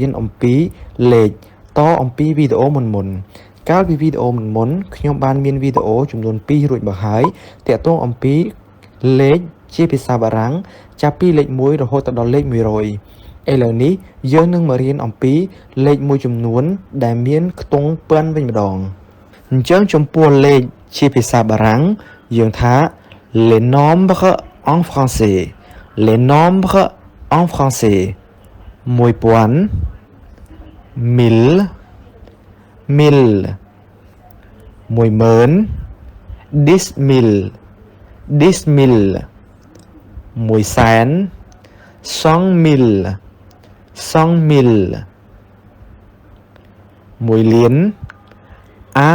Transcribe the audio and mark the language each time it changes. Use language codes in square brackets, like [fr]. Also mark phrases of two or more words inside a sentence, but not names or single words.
[km] នអំពីលេខតអំពីវីដេអូមុនកាលពីវីដេអូមុនខ្ញុំបានមានវីដេអូចំនួន2រួចមកហើយទាក់ទងអំពីលេខជាភាសាបារាំងចាប់ពីលេខ1រហូតដល់លេខ100ឥឡូវនេះយើងនឹងមករៀនអំពីលេខមួយចំនួនដែលមានខ្ទង់ពាន់វិញម្ដងអញ្ចឹងចំពោះលេខជាភាសាបារាំងយើងថា [fr] les nombres en français les nombres en français [km] 1000 [fr] 1000 1000 10000 10000 100,000 100,000 100,000 1 លាន 1